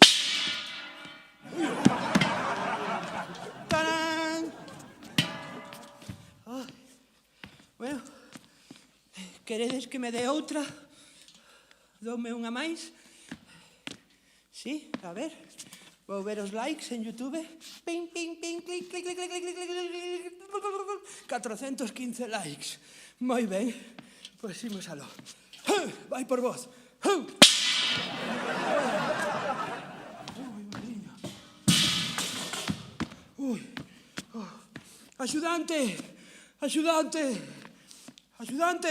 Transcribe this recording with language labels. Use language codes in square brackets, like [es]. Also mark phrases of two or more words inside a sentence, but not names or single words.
[gl] ¡Tarán! Bueno, queredes que me dé outra? Doume unha máis? Sí, a ver. Vou ver os likes en YouTube. Ping, ping, ping, clic, clic, clic, clic, clic, clic, clic, 415 likes. Moi ben. Pois imos aló. Vai por vos. Axudante! Axudante! Axudante!